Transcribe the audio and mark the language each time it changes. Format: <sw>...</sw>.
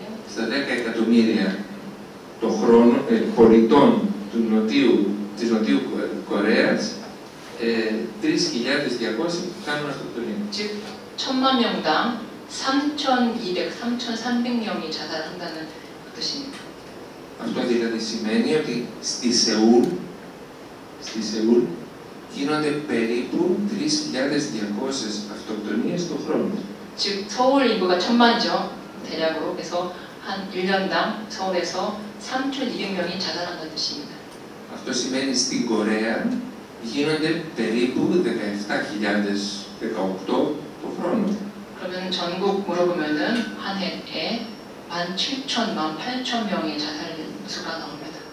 <el>Στα 10 εκατομμύρια το χρόνο πολιτών της Νοτιού Κορέας, 3.200 κάνουν αυτοκτονία.</el> <ko>즉 1,000만 명당 3,200, 3,300명이 자살한다는 뜻입니다.</ko> <el>Αυτό δηλαδή σημαίνει ότι στη Σεούλ γίνονται περίπου 3.200 αυτοκτονίες το χρόνο.</el> <ko>즉 서울 인구가 1,000만이죠. 대략으로. 그래서 한 1년당 서울에서 3,200명이 자살한다는 뜻입니다.</ko> <el>Αυτό σημαίνει στην Κορέα γίνονται περίπου 17.018 το χρόνο.</el> <ko>그러면 전국 물어보면은 한 해에 17,000, 18,000명의 자살 수가 나옵니다.</ko>